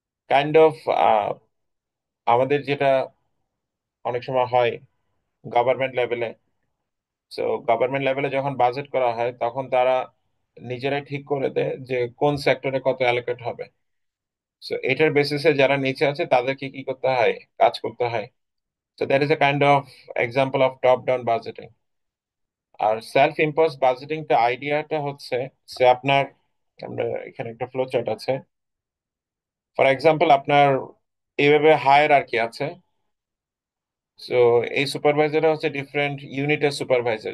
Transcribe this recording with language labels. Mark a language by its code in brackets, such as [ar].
[bn] Kind of আমাদের যেটা অনেক সময় হয় গভর্নমেন্ট লেভেলে। তো গভর্নমেন্ট লেভেলে যখন বাজেট করা হয়, তখন তারা নিজেরাই ঠিক করে দেয় যে কোন সেক্টরে কত অ্যালোকেট হবে। তো এটার বেসিসে যারা নিচে আছে তাদেরকে কি করতে হয়? কাজ করতে হয়। [en] So that is a kind of example of top-down budgeting. [bn] আর self impose বাজেটিংটা আইডিয়াটা হচ্ছে যে আপনার, আমরা এখানে একটা ফ্লো চার্ট আছে। ফর এক্সাম্পল, আপনার এইভাবে হায়ার আর কি আছে। সো এই সুপারভাইজার হচ্ছে ডিফারেন্ট ইউনিটের সুপারভাইজার।